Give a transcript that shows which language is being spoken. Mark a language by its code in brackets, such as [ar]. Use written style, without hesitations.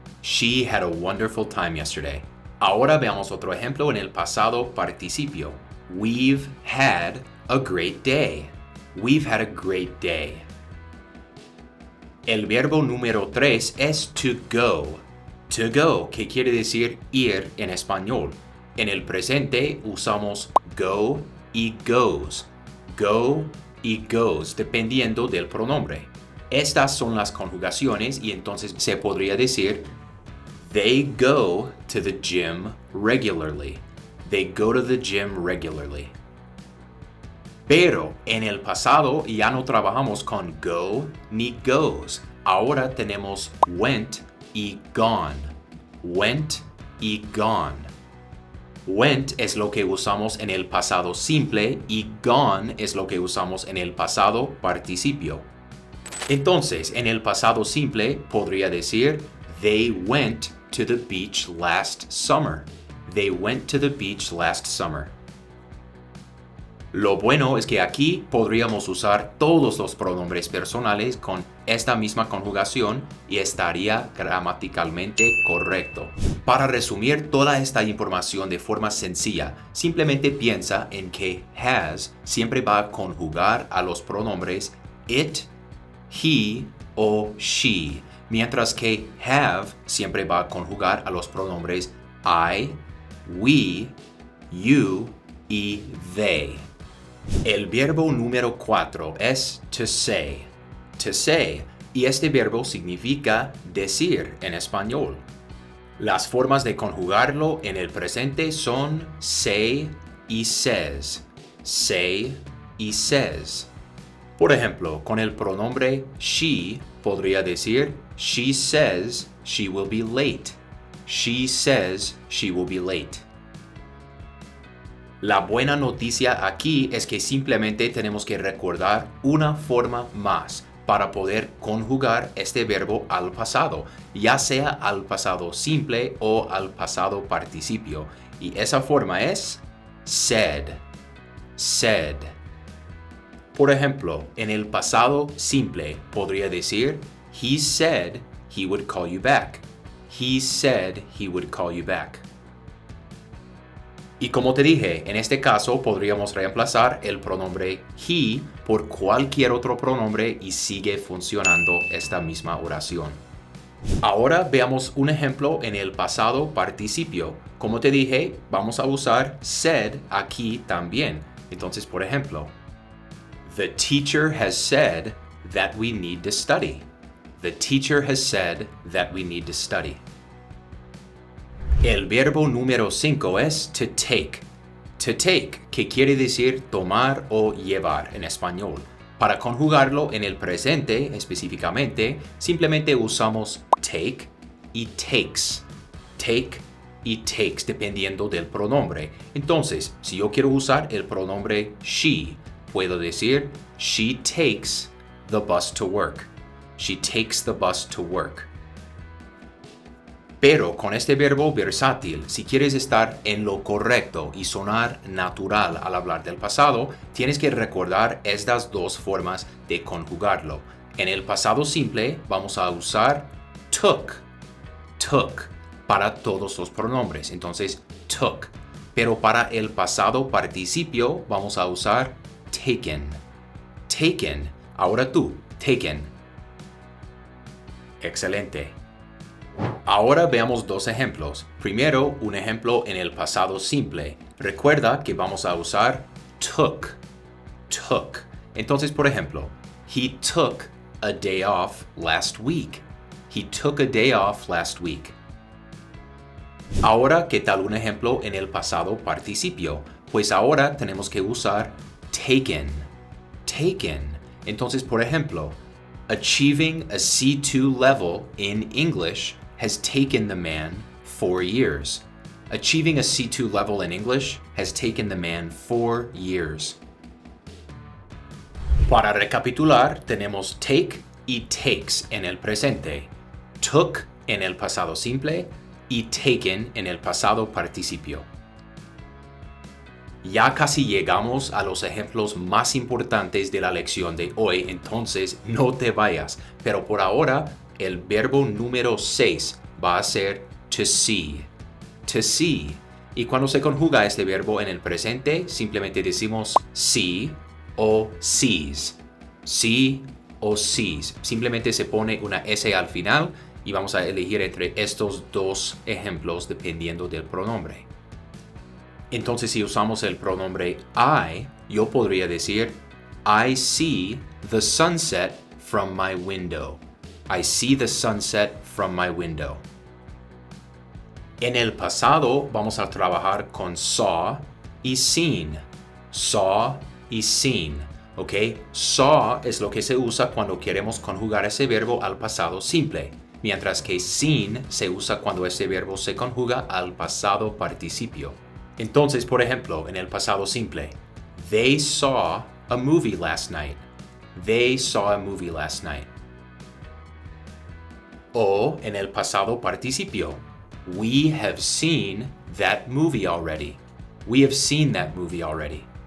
[en] She had a wonderful time yesterday. [es] Ahora veamos otro ejemplo en el pasado participio. [en] We've had a great day. We've had a great day. [es] El verbo número 3 es to go. To go, que quiere decir ir en español. En el presente usamos go y goes. Go y goes, dependiendo del pronombre. Estas son las conjugaciones y entonces se podría decir [en] they go to the gym regularly. They go to the gym regularly. [es] Pero en el pasado ya no trabajamos con go ni goes. Ahora tenemos went y gone. Went y gone. Went es lo que usamos en el pasado simple y gone es lo que usamos en el pasado participio. Entonces, en el pasado simple podría decir [en] they went to the beach last summer. They went to the beach last summer. [es] Lo bueno es que aquí podríamos usar todos los pronombres personales con esta misma conjugación y estaría gramaticalmente correcto. Para resumir toda esta información de forma sencilla, simplemente piensa en que has siempre va a conjugar a los pronombres it, he o she, mientras que have siempre va a conjugar a los pronombres I, we, you y they. El verbo número 4 es to say. To say, y este verbo significa decir en español. Las formas de conjugarlo en el presente son say y says. Say y says. Por ejemplo, con el pronombre she podría decir [en] she says she will be late. She says she will be late. [es] La buena noticia aquí es que simplemente tenemos que recordar una forma más para poder conjugar este verbo al pasado, ya sea al pasado simple o al pasado participio. Y esa forma es said. Said. Por ejemplo, en el pasado simple podría decir [en] he said he would call you back. He said he would call you back. [es] Y como te dije, en este caso podríamos reemplazar el pronombre he por cualquier otro pronombre y sigue funcionando esta misma oración. Ahora veamos un ejemplo en el pasado participio. Como te dije, vamos a usar said aquí también. Entonces, por ejemplo, [en] the teacher has said that we need to study. The teacher has said that we need to study. [es] El verbo número 5 es to take. To take, que quiere decir tomar o llevar en español. Para conjugarlo en el presente específicamente, simplemente usamos take y takes. Take y takes dependiendo del pronombre. Entonces, si yo quiero usar el pronombre she, puedo decir [en] she takes the bus to work. She takes the bus to work. [es] Pero con este verbo versátil, si quieres estar en lo correcto y sonar natural al hablar del pasado, tienes que recordar estas dos formas de conjugarlo. En el pasado simple vamos a usar took, took, para todos los pronombres. Entonces, took. pero para el pasado participio vamos a usar taken. Taken. Ahora tú, taken. Excelente. Ahora veamos dos ejemplos. Primero, un ejemplo en el pasado simple. Recuerda que vamos a usar took. Took. Entonces, por ejemplo, [en] he took a day off last week. He took a day off last week. [es] Ahora, ¿qué tal un ejemplo en el pasado participio? Pues ahora tenemos que usar taken. [en] Taken. [es] Entonces, por ejemplo, [en] achieving a C2 level in English has taken the man 4 years. Achieving a C2 level in English has taken the man 4 years. [es] Para recapitular, tenemos take y takes en el presente, took en el pasado simple y taken en el pasado participio. Ya casi llegamos a los ejemplos más importantes de la lección de hoy, entonces no te vayas. Pero por ahora, el verbo número 6 va a ser to see. To see. Y cuando se conjuga este verbo en el presente, simplemente decimos see o sees. See o sees. Simplemente se pone una S al final y vamos a elegir entre estos dos ejemplos dependiendo del pronombre. Entonces, si usamos el pronombre I, yo podría decir [en] I see the sunset from my window. I see the sunset from my window. [es] En el pasado vamos a trabajar con saw y seen. Saw y seen. ¿Ok? Saw es lo que se usa cuando queremos conjugar ese verbo al pasado simple, mientras que seen se usa cuando ese verbo se conjuga al pasado participio. Entonces, por ejemplo, en el pasado simple, [en] they saw a movie last night. They saw a movie last night. [es] O en el pasado participio, [en] we have seen that movie already. We have seen that movie already.